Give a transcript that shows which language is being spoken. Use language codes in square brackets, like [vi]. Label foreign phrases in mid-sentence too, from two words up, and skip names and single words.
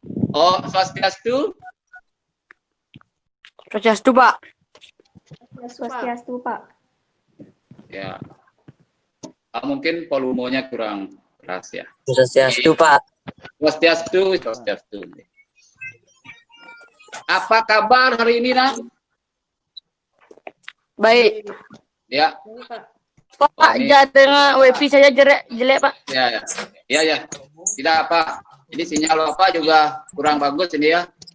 [id] Oh, Swastiastu. Swastiastu, Pak. Swastiastu, Pak. Ya. Mungkin volumenya kurang keras ya. Swastiastu, Pak. Swastiastu. Apa kabar hari ini, Nak? Baik. Ya. Pak, jaringan wifi saya jelek, Pak. Ya. Tidak apa. Ini sinyal Bapak juga kurang bagus ini ya.